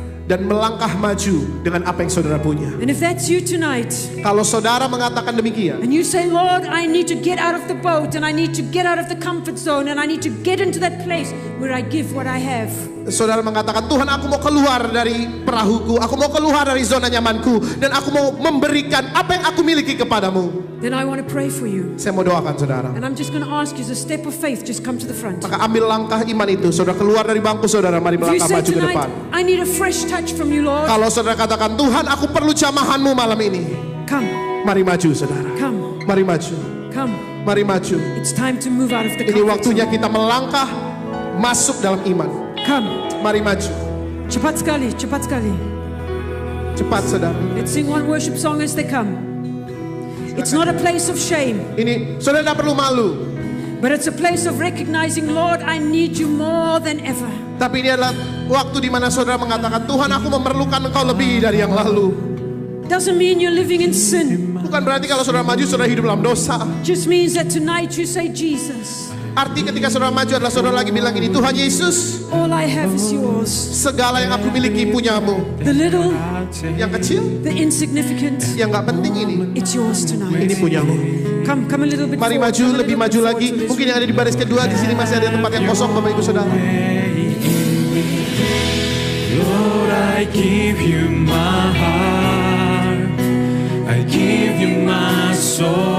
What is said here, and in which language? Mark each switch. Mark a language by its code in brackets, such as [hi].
[id] dan melangkah maju dengan apa yang saudara punya. [en] And if that's you tonight, [id] Kalau saudara mengatakan demikian, [en] and you say, Lord, I need to get out of the boat and I need to get out of the comfort zone and I need to get into that place where I give what I have. [id] saudara mengatakan, Tuhan aku mau keluar dari perahuku, aku mau keluar dari zona nyamanku, dan aku mau memberikan apa yang aku miliki kepadamu. [en] Then I want to pray for you. [id] Saya mau doakan saudara. [en] And I'm just going to ask you as a step of faith, just come to the front. [id] Maka ambil langkah iman itu, saudara keluar dari bangku saudara, mari [en] If you [id] melangkah [en] say [id] maju ke depan. [en] tonight, I need a fresh touch from you, Lord, [id] Kalau saudara katakan, Tuhan aku perlu jamahanmu malam ini, [en] come, [id] mari maju saudara. [en] come, [id] Mari maju, [en] come. [id] mari maju. [en] It's time to move out of the [id] Ini [en] comfort [id] waktunya [en] zone. [id] kita melangkah masuk dalam iman. [en] Come. [id] Mari maju. Cepat sekali, cepat sekali. Cepat saudara. [en] Let's sing one worship song as they come. It's not a place of shame, [id] Ini saudara tidak perlu malu. [en] but it's a place of recognizing, Lord, I need you more than ever. [id] Tapi ini adalah waktu di mana saudara mengatakan, Tuhan aku memerlukan engkau lebih dari yang lalu. [en] Doesn't mean you're living in sin. [id] Bukan berarti kalau saudara maju, saudara hidup dalam dosa. [en] Just means that tonight you say, Jesus, [id] Arti ketika saudara maju adalah saudara lagi bilang ini, Tuhan Yesus, [en] all I have is yours. [id] segala yang aku miliki punyamu. [en] The little, [id] Yang kecil, [en] the insignificant, [id] yang gak penting ini [en] it's yours tonight. [id] Ini punyamu. [en] Come a little bit [id] Mari [en] forward, [id] maju, [en] come a [id] lebih [en] little [id] maju [en] bit [id] lagi. [en] forward to this. [id] Mungkin yang ada di baris kedua, di sini masih ada tempat yang kosong Bapak Ibu Saudara. [en] Lord, I give you my heart, I give you my soul.